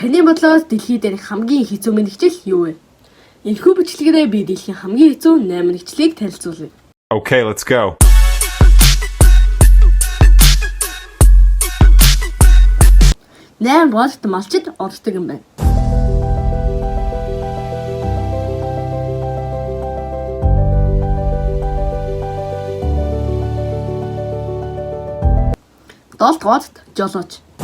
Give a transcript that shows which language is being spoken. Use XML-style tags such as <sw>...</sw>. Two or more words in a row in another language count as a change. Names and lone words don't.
<mn>Таны бодлоор дэлхий дээрх хамгийн хэцүү мэргэжил юу вэ? Энэхүү бичлэгээрээ би дэлхийн хамгийн хэцүү 8 мэргэжлийг танилцуулъя.</mn> <en>Okay, let's go.</en> <mn>Дугаарт малчид ордог юм байна. Дугаарт жолооч.</mn>